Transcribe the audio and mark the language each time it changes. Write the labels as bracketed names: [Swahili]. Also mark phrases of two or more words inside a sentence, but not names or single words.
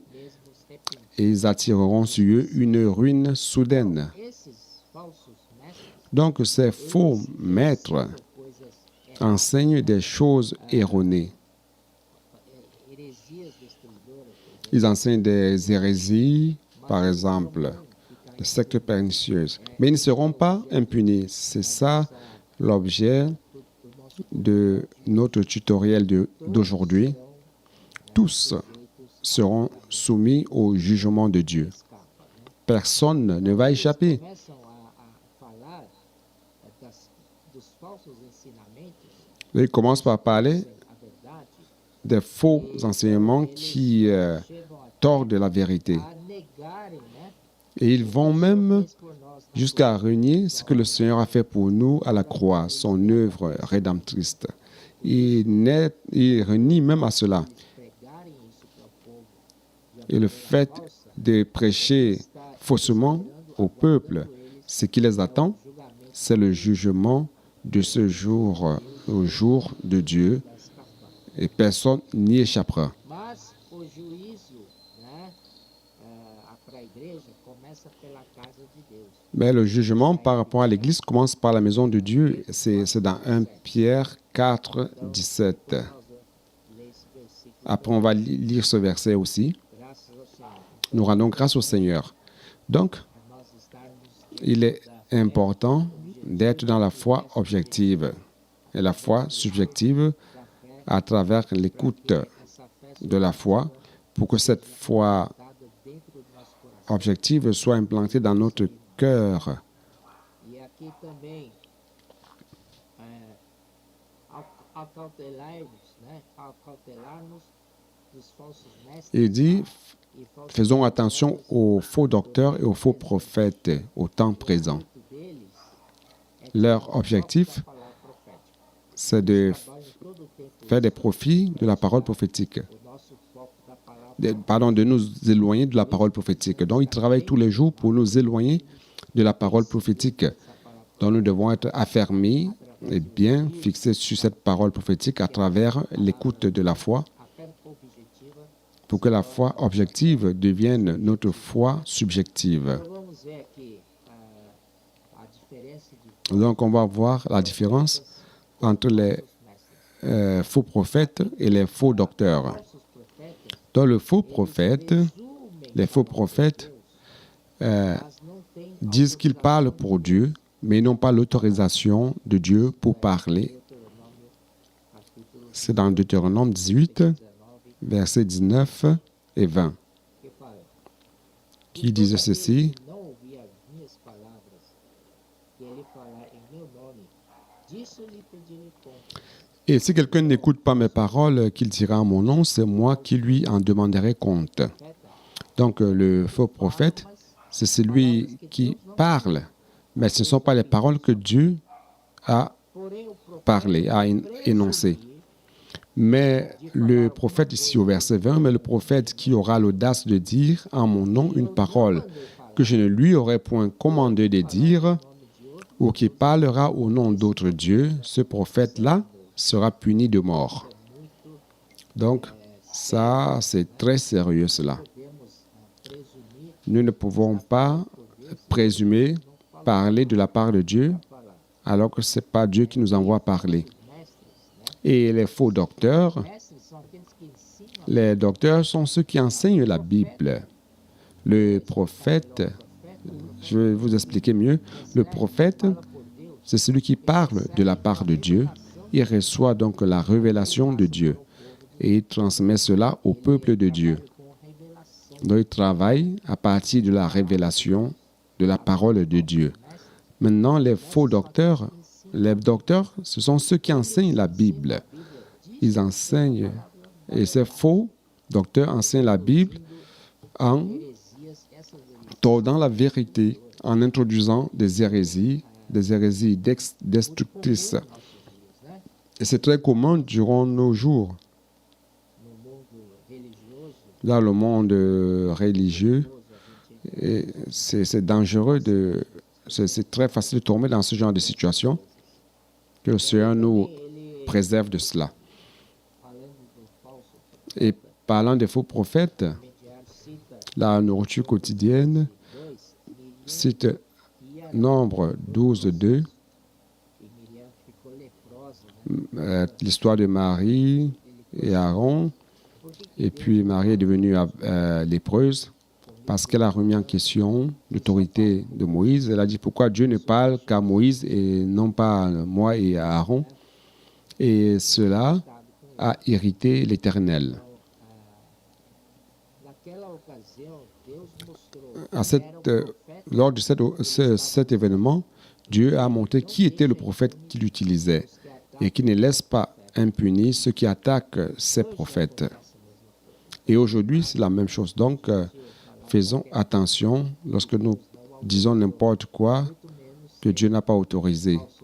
[Portuguese] mesmos repentinos. [French] et ils attireront sur eux une ruine soudaine. [Portuguese] Esses falsos mestres [French] Donc ces faux maîtres [Portuguese] coisas [French] enseignent des choses erronées. [Portuguese] heresias destruidoras, [French] Ils enseignent des hérésies, par exemple, des sectes pernicieuses. Mais ils ne seront pas impunis. C'est ça l'objet de notre tutoriel d'aujourd'hui. Tous seront soumis au jugement de Dieu. Personne ne va échapper. [Portuguese] começam a falar dos falsos ensinamentos, [French] Il commence par parler [Portuguese] a verdade, [French] des faux enseignements qui tordent la vérité. [Portuguese] a negarem, né, [French] Et ils vont même [Portuguese] fez por nós na [French] jusqu'à renier ce que le Seigneur a fait pour nous à la croix, son œuvre rédemptrice. Il renie même à cela. [Portuguese] pregarem isso para o povo. [French] Et le fait de prêcher faussement au peuple, ce qui les attend, c'est le jugement de ce jour, au jour de Dieu, et personne n'y échappera. [Portuguese] Mas o juízo, né, para a igreja começa pela casa de Deus. [French] Mais le jugement par rapport à l'Église commence par la maison de Dieu. C'est dans 1 Pierre 4, 17. [Portuguese] Nós vamos ler esse versículo. [French] Après, on va lire ce verset aussi. [Portuguese] Graças ao Senhor. [French] Nous rendons grâce au Seigneur. Donc, [Portuguese] Nós estarmos [French] il est important d'être dans la foi objective et la foi subjective à travers l'écoute [Portuguese] essa fé [French] de la foi pour que cette foi [Portuguese] dada dentro do nosso coração. [French] objective soit implantée dans notre cœur. [Portuguese] E aqui também, acautelar-nos, né, acautelar-nos dos falsos mestres [French] Il dit, [Portuguese] e falsos [French] faisons attention aux faux docteurs et aux faux prophètes au temps présent. [Portuguese] deles [French] Leur objectif, [Portuguese] da palavra profética. [French] c'est de [Portuguese] Trabalham todo o tempo [French] faire des profits de la parole prophétique. [Portuguese] o nosso foco da palavra [French] De nous éloigner de la parole prophétique. Donc, ils travaillent tous les jours pour nous éloigner de la parole prophétique. Donc, nous devons être affermis et bien fixés sur cette parole prophétique à travers l'écoute de la foi [Portuguese] a fé objetiva. [French] pour que la foi objective devienne notre foi subjective. [Portuguese] Então vamos ver aqui a diferença de [French] Donc, on va voir la différence entre les [Portuguese] mestres. [French] faux prophètes et les faux docteurs. [Portuguese] Falsos profetas [French] Dans le faux prophète, [Portuguese] resumem [French] les faux prophètes [Portuguese] mas não têm [French] disent qu'ils parlent pour Dieu, mais ils n'ont pas l'autorisation de Dieu pour parler. [Portuguese] Deuteronômio capítulo [French] C'est dans Deutéronome 18, 19 versets 19 et 20, [Portuguese] que fala: [French] qui disent ceci. [Portuguese] não ouvir as minhas palavras que ele falar em meu nome, disso lhe pedirei conta. [French] Et si quelqu'un n'écoute pas mes paroles qu'il dira en mon nom, c'est moi qui lui en demanderai compte. Donc le faux prophète, c'est celui qui parle, mais ce ne sont pas les paroles que Dieu a [Portuguese] Porém, o profeta [French] parlé, a énoncées. Mais le prophète ici au verset 20, mais le prophète qui aura l'audace de dire en mon nom une parole que je ne lui aurais point commandé de dire, ou qui parlera au nom d'autres dieux, ce prophète-là sera puni de mort. Donc, ça, c'est très sérieux cela. podemos presumir Nous ne pouvons pas présumer parler de la part de Dieu alors que ce n'est pas Dieu qui nous envoie parler. [Portuguese] mestres, né? [French] Et les faux docteurs, [Portuguese] Mestres são aqueles que ensinam [French] les docteurs sont ceux qui enseignent la Bible. Le prophète, je vais vous expliquer mieux, le prophète, [Portuguese] por Deus, [French] c'est celui qui parle de la part de Dieu. Il reçoit donc la révélation de Dieu et il transmet cela au peuple de Dieu. [Portuguese] com revelação. [French] Donc il travaille à partir de la révélation de la parole de Dieu. Maintenant, les docteurs, ce sont ceux qui enseignent la Bible. Ils enseignent, et ces faux docteurs enseignent la Bible en [Portuguese] Heresias, essas heresias [French] tordant la vérité, en introduisant des hérésies destructrices. [Portuguese] né? [French] Et c'est très commun durant nos jours, [Portuguese] No mundo religioso, [French] dans le monde religieux. [Portuguese] a gente [French] Et c'est dangereux, c'est très facile de tomber dans ce genre de situation. Que le Seigneur nous [Portuguese] ele [French] préserve de cela. [Portuguese] falando do falso [French] Et parlant des faux prophètes, [Portuguese] intermediário cita [French] la nourriture quotidienne 2 cite [Portuguese] e a [French] Nombre 12, 2, [Portuguese] e Miriam ficou leprosa, né? [French] l'histoire de Marie et Aaron. Et puis Marie est devenue lépreuse parce qu'elle a remis en question l'autorité de Moïse. Elle a dit pourquoi Dieu ne parle qu'à Moïse et non pas à moi et à Aaron. Et cela a irrité l'Éternel. [Portuguese] Naquela ocasião, Deus mostrou [French] À [Portuguese] que era o profeta [French] lors de cet événement, Dieu a montré qui était le prophète qu'il utilisait et qui ne laisse pas impunis ceux qui attaquent ces prophètes. Et aujourd'hui, c'est la même chose. Donc, faisons attention lorsque nous disons n'importe quoi que Dieu n'a pas autorisé.